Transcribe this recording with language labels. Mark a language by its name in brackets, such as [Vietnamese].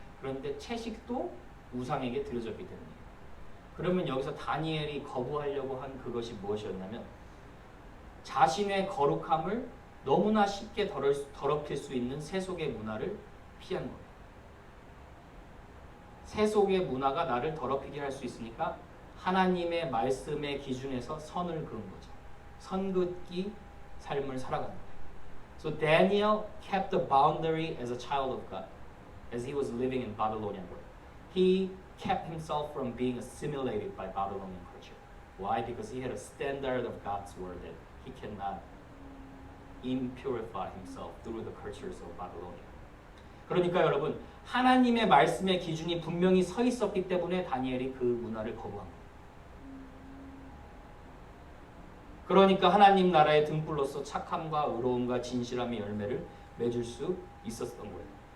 [Korean] 그런데 채식도 우상에게 드려졌기 때문이에요. 그러면 여기서 다니엘이 거부하려고 한 그것이 무엇이었냐면 자신의 거룩함을 너무나 쉽게 더럽힐 수 있는 세속의 문화를 피한 거예요. 세속의 문화가 나를 더럽히게 할 수 있으니까 하나님의 말씀의 기준에서 선을 그은 거죠. 선긋기 삶을 살아가는 거예요. [English] So Daniel kept the boundary as a child of God, as he was living in Babylonian world. He kept himself from being assimilated by Babylonian culture. Why? Because he had a standard of God's word that he cannot impurify himself through the cultures of Babylonia. [Korean] 그러니까 여러분 하나님의 말씀의 기준이 분명히 서 있었기 때문에 다니엘이 그 문화를 거부한 거예요. 그러니까 하나님 나라의 등불로서 착함과 의로움과 진실함의 열매를 맺을 수 있었던 거예요.